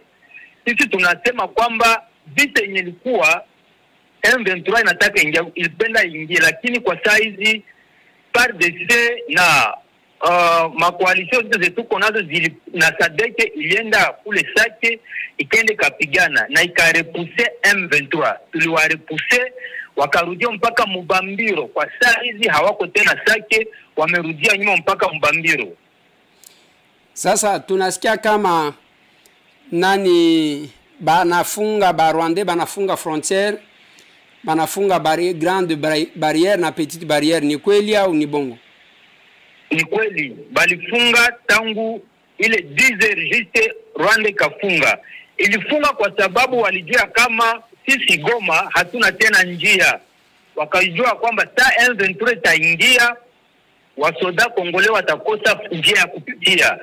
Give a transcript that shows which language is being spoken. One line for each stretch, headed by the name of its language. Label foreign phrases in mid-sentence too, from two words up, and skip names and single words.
Swahili: Sisi tunasema kwamba vita yenye ilikuwa M23 inataka ilipenda ingie, lakini kwa saa hizi FARDC na makoalisyon zote zetu konazo na Sadeke ilienda kule Sake ikaende kapigana na ikarepuse M23. Tuliwarepuse wakarudia mpaka Mubambiro. Kwa saa hizi hawako tena Sake, wamerudia nyuma mpaka Mubambiro. Sasa tunasikia kama nani banafunga Rwanda banafunga frontière, banafunga
French: grande barrière
Swahili: na
French: petite barrière.
Swahili: Ni kweli au ni bongo? Ni kweli, balifunga tangu ile 10h juste Rwanda kafunga. Ilifunga kwa sababu walijua kama sisi Goma hatuna tena njia. Wakajua kwamba saa M23 taingia, wasoda Kongole watakosa njia ya kupitia.